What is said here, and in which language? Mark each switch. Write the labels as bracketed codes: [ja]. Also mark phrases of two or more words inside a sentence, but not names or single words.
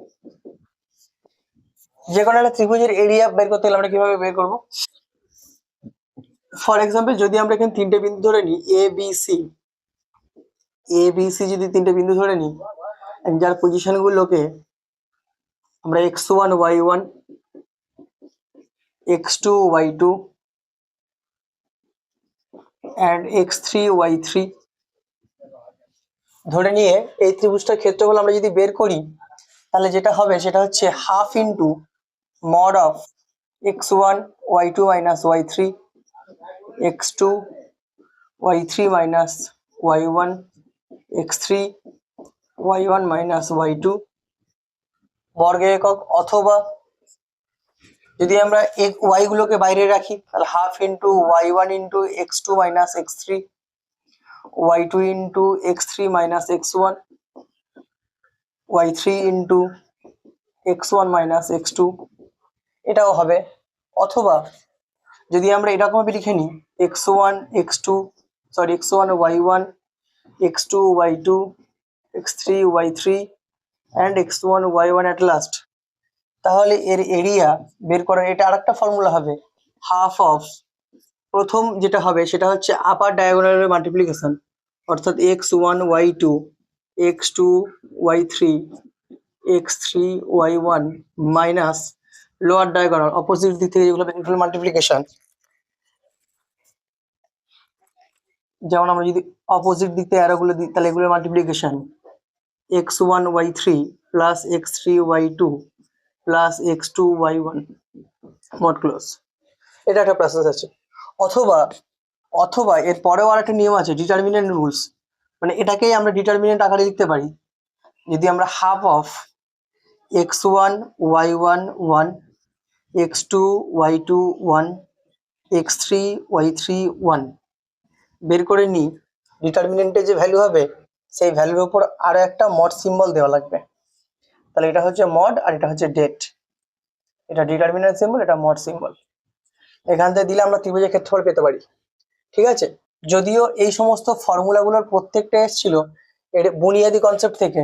[bn] যে কোনো একটা ত্রিভুজের এরিয়া বের করতে গেলে আমরা কিভাবে বের করব? [en] for example [bn] যদি আমরা এখানে তিনটে বিন্দু ধরে নিই এ বি সি, যদি তিনটে বিন্দু ধরে নিই যার পজিশন গুলোকে আমরা x1 y1 x2 y2 and x3 y3 ধরে নিয়ে এই ত্রিভুজটার ক্ষেত্রফল আমরা যদি বের করি তাহলে যেটা হবে সেটা হচ্ছে [en] half into mod of [bn] x1 y2 মাইনাস y3 x2 y3 মাইনাস y1 x3 y1 মাইনাস y2 বর্গের একক, অথবা যদি আমরা y গুলোকে বাইরে রাখি তাহলে [en] half into [bn] y1 ইন্টু x2 মাইনাস x3 y2 ইন্টু x3 মাইনাস x1 y3 ইন্টু x1 মাইনাস x2, এটাও হবে। অথবা যদি আমরা এরকম ভাবে লিখে নিই x1 x2 সরি x1 y1 x2 y2 [en] x3 y3 and x1 y1 at last, [bn] তাহলে এর এরিয়া বের করার এটা আরেকটা ফর্মুলা হবে [en] half of, [bn] প্রথম যেটা হবে সেটা হচ্ছে [en] upper diagonal's multiplication, [bn] অর্থাৎ x1 y2 x2 y3 x3 y1 [en] minus lower diagonal opposite [bn] দিক থেকে যেগুলো এগুলো মাল্টিপ্লিকেশন, যেমন আমরা যদি অপোজিট দিক থেকে অ্যারোগুলো দিই তাহলে এগুলো মাল্টিপ্লিকেশন x1 y3 প্লাস x3 y2 প্লাস x2 y1 [en] mod close. [bn] এটা একটা প্রসেস আছে। অথবা অথবা এর পরেও আর একটা নিয়ম আছে [en] determinant rules, [bn] মানে এটাকেই আমরা ডিটারমিনেন্ট আকারে লিখতে পারি। যদি আমরা [en] half of [bn] x1 y1 1 x2 y2 1 x3 y3 1 বের করে নিই, ডিটারমিনেন্টের যে ভ্যালু হবে সেই ভ্যালুর উপর আরো একটা [en] mod symbol [bn] দেওয়া লাগবে। তাহলে এটা হচ্ছে মড আর এটা হচ্ছে ডেট, এটা [en] determinant symbol, [bn] এটা [en] mod symbol. [bn] এখান থেকে দিলে আমরা ত্রিভুজের ক্ষেত্রফল পেতে পারি। ঠিক আছে, যদিও এই সমস্ত ফর্মুলাগুলোর প্রত্যেকটা এসেছিল এর বুনিয়াদি কনসেপ্ট থেকে।